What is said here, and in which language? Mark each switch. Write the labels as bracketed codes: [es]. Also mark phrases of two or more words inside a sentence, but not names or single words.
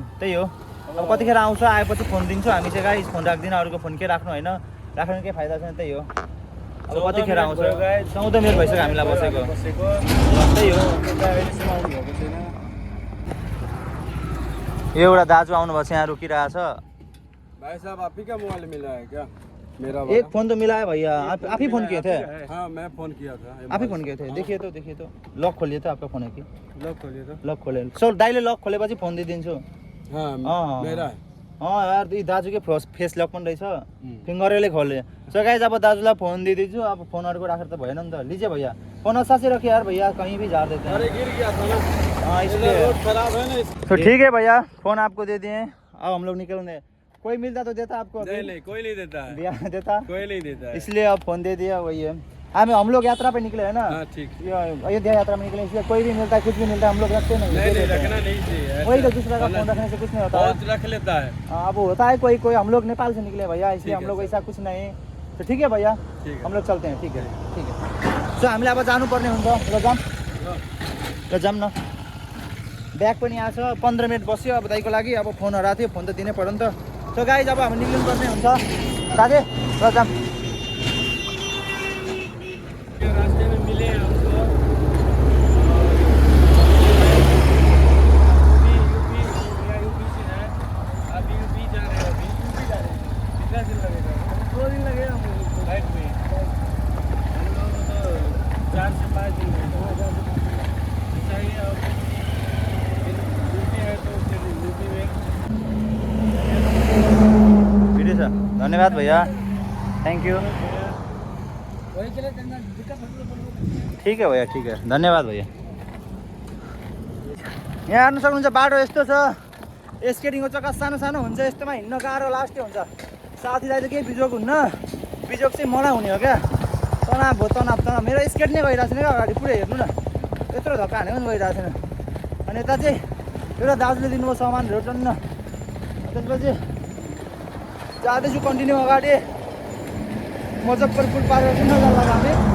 [ne] त्यही हो, अब कतिखेर आउँछ आएपछि फोन दिन्छु। हामी चाहिँ गाइस फोन राख्दिनँ, अरूको फोन के राख्नु होइन, राख्नु केही फाइदा छैन। त्यही हो, अब कतिखेर आउँछ। 14 मिनट भइसक्यो हामीलाई बसेको। त्यही हो, यो एउटा दाजु आउनुभएको छ यहाँ रुकिरहेछ। [hi] भाई साहब आप ही का मोबाइल मिला है क्या? मेरा एक फोन तो मिला है भैया। आप ही फोन किए थे? हाँ मैं फोन किया था। आप ही फोन किए थे? देखिए तो लॉक खोलिए तो आपका फोन है कि लॉक खोलिए तो लॉक खोले। [ne] सो दाइले लॉक खोलेपछि फोन दिइदिन्छु। [hi] हाँ मेरा है। [ne] यार यी दाजुकै फेस लक पनि रहेछ, फिङ्गरले खोले। [en] so guys [ne] अब दाजुलाई फोन दिइदिन्छु। अब फोनहरुको राखेर त भएन नि त। [hi] लीजिए भैया, फोन अच्छा से रखिए यार भैया, कहीं भी झाड़ देते हैं। अरे गिर गया था ना। हाँ इसलिए रोड खराब है ना। तो ठीक है भैया, फोन आपको दे दिए। अब हम लोग निकलेंगे। कोई मिलता तो देता आपको? नहीं कोई नहीं देता है। देता कोई नहीं देता है। इसलिए अब फोन दे दिया। वही है, हम लोग यात्रा पे निकले है ना। ठीक, अयोध्या यात्रा में निकले, इसलिए कोई भी मिलता है, कुछ भी मिलता है, हम लोग रखते नहीं। रखना नहीं चाहिए। वही तो, दूसरा का फोन रखने से कुछ नहीं होता। बहुत रख लेता है। अब होता है कोई। हम लोग नेपाल से निकले भैया, इसलिए हम लोग ऐसा कुछ नहीं। तो ठीक है भैया, हम लोग चलते हैं। ठीक है। [ne] सो हामीले अब जानुपर्ने हुन्छ। ल जाम न। ब्याग पनि आएको छ। 15 मिनट बस्यो अब दाइको लागि। अब फोन हराएको थियो, फोन त दिनै पर्यो नि त। [en] so guys [ne] अब हामी निक्लिनु पर्ने हुन्छ साथी। ल जाम। [hi] रास्ते में मिले हमको यूपी से है। अभी यूपी जा रहे हैं। कितना दिन लगेगा? 2 दिन लगेगा हम लोग को फ्लाइट में। हम लोग तो 4 से 5 दिन में चाहिए। अब यूपी है तो फिर यूपी में [ne] भिडियो छ। धन्यवाद भैया, [en] thank you. [hi] ठीक है भैया, ठीक है, धन्यवाद भैया। [ne] यहाँ हेर्नु सक्नुहुन्छ बाटो यस्तो छ। स्केटिङको चक्का सानो सानो हुन्छ, यस्तोमा हिँड्न गाह्रो लास्टै हुन्छ। साथीलाई त केही बिजोग हुन्न, बिजोग चाहिँ मलाई हुने हो क्या। तनाव भयो तनाव तनाव मेरो स्केट नै गइरहेको छैन क्या अगाडि पुरै हेर्नु न यत्रो धक्का हानेको पनि गइरहेको छैन अनि यता चाहिँ एउटा दाजुले दिनुभयो सामानहरू टन्न त्यसपछि जाँदैछु कन्टिन्यू अगाडि मुजफ्फरपुर पार गरेर कुन ठाउँ जानु हामी